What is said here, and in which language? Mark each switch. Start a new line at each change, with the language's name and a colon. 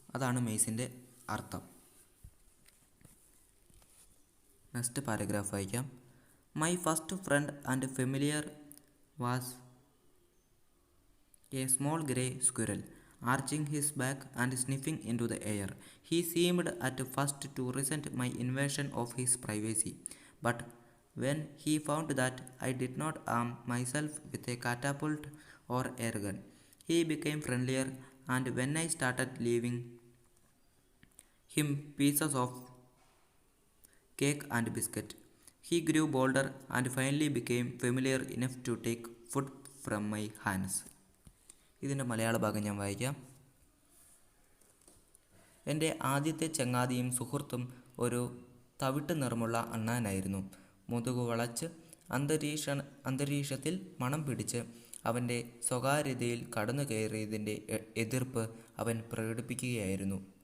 Malayalam: അതാണ് മെയ്സിൻ്റെ അർത്ഥം. Next paragraph വായിക്കാം.
English: My first friend and familiar was a small grey squirrel, arching his back and sniffing into the air. He seemed at first to resent my invasion of his privacy, but when he found that I did not arm myself with a catapult or air gun, he became friendlier, and when I started leaving him pieces of cake and biscuit, he grew bolder and finally became familiar enough to take food from my hands.
Malayalam: ഇതിൻ്റെ മലയാള ഭാഗം ഞാൻ വായിക്കാം. എൻ്റെ ആദ്യത്തെ ചങ്ങാതിയും സുഹൃത്തും ഒരു തവിട്ട് നിറമുള്ള അണ്ണാനായിരുന്നു. മുതുകു വളച്ച് അന്തരീക്ഷത്തിൽ മണം പിടിച്ച് അവൻ്റെ സ്വകാര്യതയിൽ കടന്നു കയറിയതിൻ്റെ എതിർപ്പ് അവൻ പ്രകടിപ്പിക്കുകയായിരുന്നു.